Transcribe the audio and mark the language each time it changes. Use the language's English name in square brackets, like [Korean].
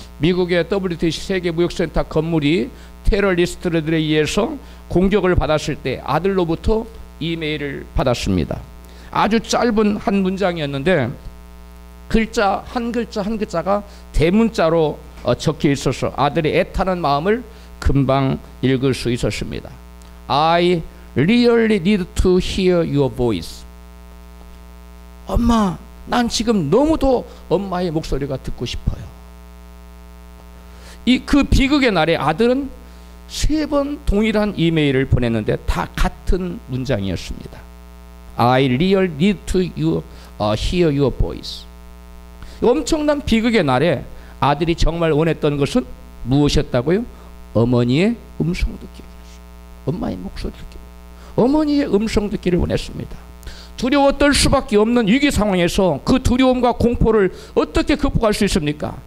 [Korean] 미국의 WTC 세계무역센터 건물이 테러리스트들에 의해서 공격을 받았을 때 아들로부터 이메일을 받았습니다. 아주 짧은 한 문장이었는데 글자 한 글자가 대문자로 적혀 있어서 아들의 애타는 마음을 금방 읽을 수 있었습니다. [English] I really need to hear your voice. [Korean] 엄마, 난 지금 너무도 엄마의 목소리가 듣고 싶어요. 그 비극의 날에 아들은 3번 동일한 이메일을 보냈는데 다 같은 문장이었습니다. [English] I really need to hear your voice. [Korean] 엄청난 비극의 날에 아들이 정말 원했던 것은 무엇이었다고요? 어머니의 음성 듣기를 원했어요. 엄마의 목소리 듣기, 어머니의 음성 듣기를 원했습니다. 두려워 떨 수밖에 없는 위기 상황에서 그 두려움과 공포를 어떻게 극복할 수 있습니까?